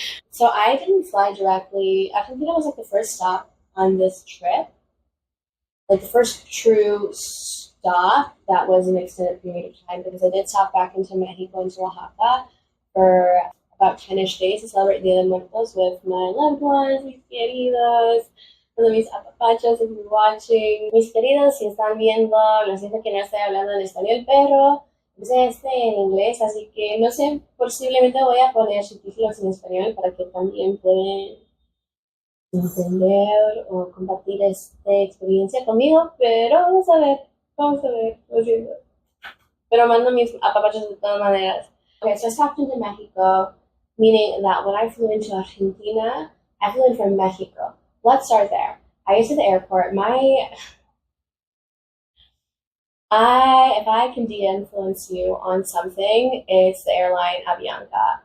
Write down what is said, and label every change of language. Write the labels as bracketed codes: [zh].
[en] So I didn't fly directly. Argentina was the first stop on this trip, the first true stop that was an extended period of time, because I did stop back into Mexico, into Oaxaca, for about 10-ish days to celebrate Dia de Muertos with my loved ones, [es] mis queridos, todos mis apapachos, [en] if you're watching. [es] Mis queridos, si están viendo, lo siento que no estoy hablando en español, pero entonces en inglés, así que no sé, posiblemente voy a poner subtítulos en español para que también puedan entender o compartir esta experiencia conmigo, pero vamos a ver, lo siento. Pero mando mis apapachos de todas maneras. [en] Okay, so I stopped into Mexico, meaning that when I flew into Argentina, I flew in from Mexico. Let's start there. I get to the airport. If I can de-influence you on something, it's the airline Avianca.